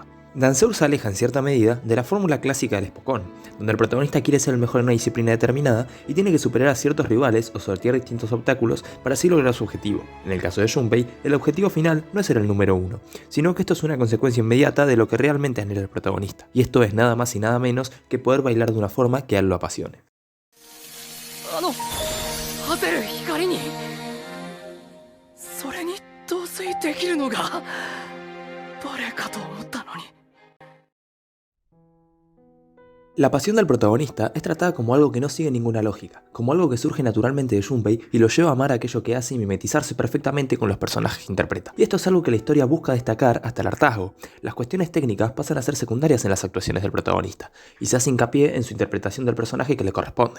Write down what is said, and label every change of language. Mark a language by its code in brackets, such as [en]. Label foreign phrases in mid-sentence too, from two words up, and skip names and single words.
[es] Danceuro se aleja en cierta medida de la fórmula clásica del Spokon, donde el protagonista quiere ser el mejor en una disciplina determinada y tiene que superar a ciertos rivales o sortear distintos obstáculos para así lograr su objetivo. En el caso de Junpei, el objetivo final no es ser el número uno, sino que esto es una consecuencia inmediata de lo que realmente anhela el protagonista, y esto es nada más y nada menos que poder bailar de una forma que a él lo apasione. [ja] それに陶酔できるのが誰かと思ったのに。 [es] La pasión del protagonista es tratada como algo que no sigue ninguna lógica, como algo que surge naturalmente de Junpei y lo lleva a amar aquello que hace y mimetizarse perfectamente con los personajes que interpreta. Y esto es algo que la historia busca destacar hasta el hartazgo. Las cuestiones técnicas pasan a ser secundarias en las actuaciones del protagonista, y se hace hincapié en su interpretación del personaje que le corresponde.